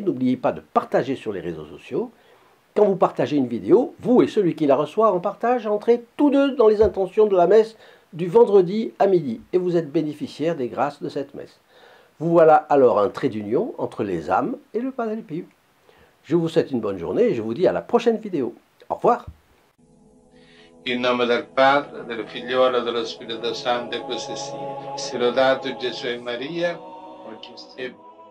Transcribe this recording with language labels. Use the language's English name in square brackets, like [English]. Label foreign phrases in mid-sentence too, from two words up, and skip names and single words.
[French] N'oubliez pas de partager sur les réseaux sociaux. Quand vous partagez une vidéo, vous et celui qui la reçoit en partage, entrez tous deux dans les intentions de la messe du vendredi à midi. Et vous êtes bénéficiaires des grâces de cette messe. Vous voilà alors un trait d'union entre les âmes et le Padre Pio. Je vous souhaite une bonne journée et je vous dis à la prochaine vidéo. Au revoir. [Italian] In nome del Padre, del Figliolo e dello Spirito Santo, e così sia. Sia lodato Gesù e Maria, oggi e